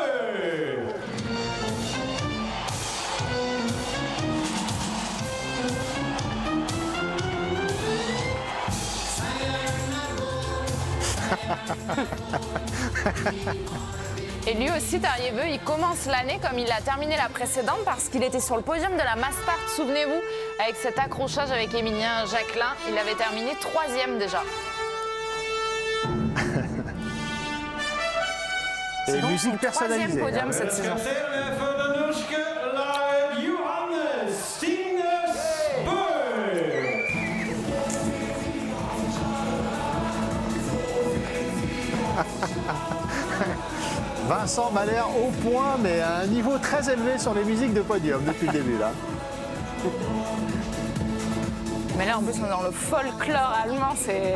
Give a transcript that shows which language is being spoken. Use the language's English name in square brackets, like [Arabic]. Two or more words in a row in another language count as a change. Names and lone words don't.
[French] Et lui aussi, Tarjei Bø, il commence l'année comme il l'a terminé la précédente parce qu'il était sur le podium de la Mastart, souvenez-vous, avec cet accrochage avec Émilien Jacquelin. Il avait terminé 3e déjà. Et donc musique son personnalisée. 3e podium cette saison. [Norwegian] Gratulerer for det norske laget Johannes Stignes Bø! [French] Vincent m'a l'air au point, mais à un niveau très élevé sur les musiques de podium depuis le début, là. Mais là, en plus, on est dans le folklore allemand, c'est